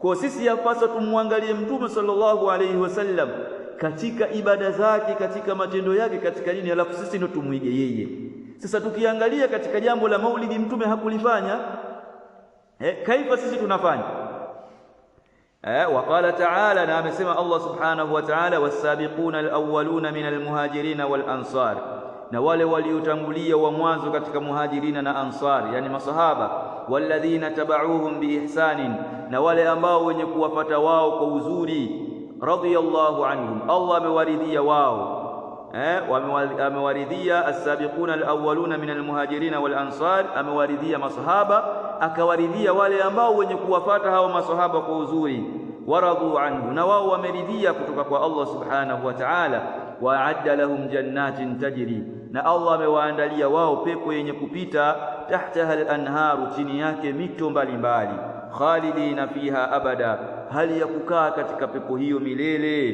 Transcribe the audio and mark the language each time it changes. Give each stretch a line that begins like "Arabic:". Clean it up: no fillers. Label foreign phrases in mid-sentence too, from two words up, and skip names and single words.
Swahili: Kwa sisi yapaswa tumwangalie Mtume
Arabic: صلى الله عليه وسلم
Swahili: katika ibada zake, katika matendo yake katika dini, alafu sisi ndio tumuige yeye. Sasa tukiangalia katika jambo la maulidi Mtume hakulifanya, kaifa sisi tunafanya?
Arabic: وقال تعالى,
Swahili: na amesema
Arabic: الله سبحانه وتعالى والسابقون الأولون من المهاجرين والأنصار,
Swahili: na wale waliotangulia wa mwanzo katika muhajirina na ansar, yani masahaba,
Arabic: والذين اتبعوهم بإحسان,
Swahili: na wale ambao wenye kuwafata wao kwa uzuri,
Arabic: رضي الله عنهم,
Swahili: Allah amewaridhia wao,
Arabic: amewaridhia السابقون الأولون من المهاجرين والأنصار,
Swahili: amewaridhia masahaba, akawaridhia wale ambao wenye kuwafata hao masahaba kwa uzuri,
Arabic: ورضوا عنه,
Swahili: na wao wameridhia kutoka kwa Allah
Arabic: سبحانه وتعالى, وأعد لهم جنات تجري,
Swahili: na Allah amewaandalia wao pepo yenye kupita,
Arabic: تحتها الأنهار,
Swahili: chini yake mito mbalimbali,
Arabic: خالدين فيها أبدا,
Swahili: hali ya kukaa katika pepo hiyo milele.